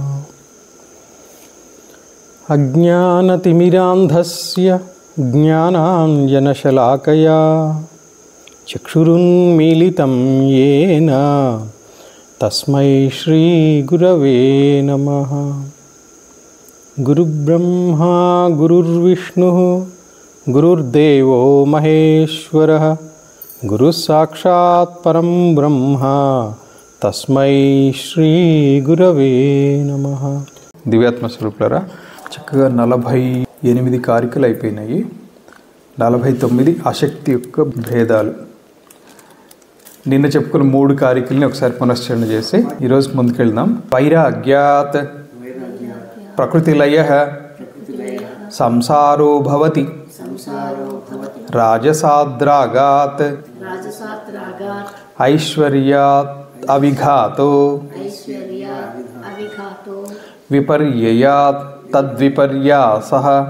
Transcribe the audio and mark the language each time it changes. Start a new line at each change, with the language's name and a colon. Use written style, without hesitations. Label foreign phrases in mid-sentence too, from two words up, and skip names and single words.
Sanskrit: अज्ञानतिमिरान्धस्य ज्ञानाञ्जनशलाकया चक्षुरुन्मीलितं येन तस्मै श्रीगुरवे नमः। गुरुब्रह्मा गुरुर्विष्णुः गुरुर्देवो महेश्वरः गुरुसाक्षात् परं ब्रह्म तस्मै श्रीगुरवे नमः।
Telugu: దివ్యాత్మ స్వరూపులారా, చక్కగా 48 కారికలు అయిపోయినాయి. 49 ఆసక్తి యొక్క భేదాలు. నిన్న చెప్పుకున్న 3 కారికల్ని ఒకసారి పునశ్చరణ చేసి ఈరోజు ముందుకెళ్దాం.
Sanskrit: వైరాగ్యాత్ ప్రకృతిలయః సంసారో భవతి రాజసాద్రాగాత్ ఐశ్వర్యాత్ అవిఘాతో విపర్యయాత్ తద్విపర్యాసః.